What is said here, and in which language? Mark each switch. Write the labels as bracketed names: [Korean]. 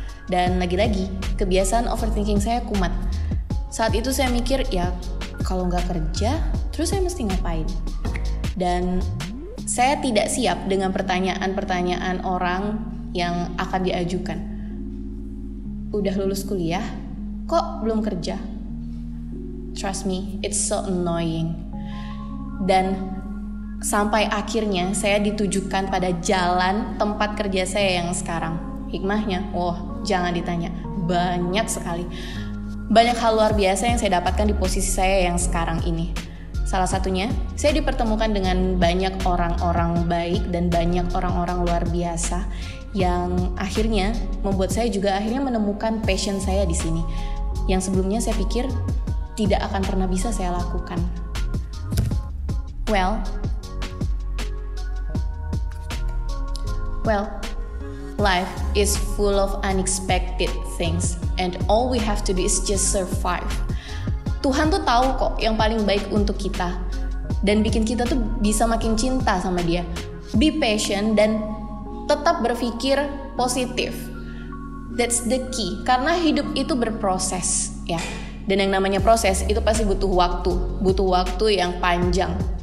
[Indonesian] Dan lagi-lagi, kebiasaan overthinking saya kumat. Saat itu saya mikir, kalau nggak kerja, terus saya mesti ngapain? Dan saya tidak siap dengan pertanyaan-pertanyaan orang yang akan diajukan. Udah lulus kuliah, kok belum kerja? [English] Trust me, it's so annoying. [Indonesian] Dan sampai akhirnya saya ditujukan pada jalan tempat kerja saya yang sekarang. Hikmahnya, jangan ditanya, banyak sekali. Banyak hal luar biasa yang saya dapatkan di posisi saya yang sekarang ini. Salah satunya, saya dipertemukan dengan banyak orang-orang baik dan banyak orang-orang luar biasa yang akhirnya membuat saya juga akhirnya menemukan passion saya di sini. Yang sebelumnya saya pikir tidak akan pernah bisa saya lakukan. [English] Well, life is full of unexpected things and all we have to do is just survive. [Indonesian] Tuhan tuh tahu kok yang paling baik untuk kita dan bikin kita tuh bisa makin cinta sama Dia. [English] Be patient [Indonesian] dan tetap berpikir positif. [English] That's the key. [Indonesian] Karena hidup itu berproses, ya. Dan yang namanya proses itu pasti butuh waktu yang panjang.